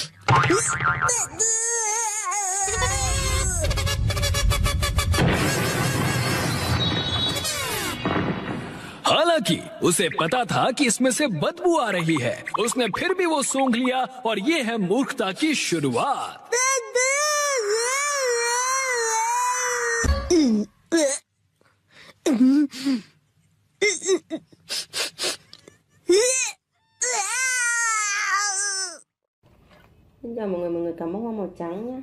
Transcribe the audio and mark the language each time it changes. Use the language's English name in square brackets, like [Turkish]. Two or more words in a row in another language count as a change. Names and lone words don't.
[Hindi] हालांकि उसे पता था कि इसमें से बदबू आ रही है, उसने फिर भी वो सूंघ लिया और ये है मूर्खता की शुरुआत। [Vietnamese] Xin chào mọi người cầm bó hoa màu trắng nhé.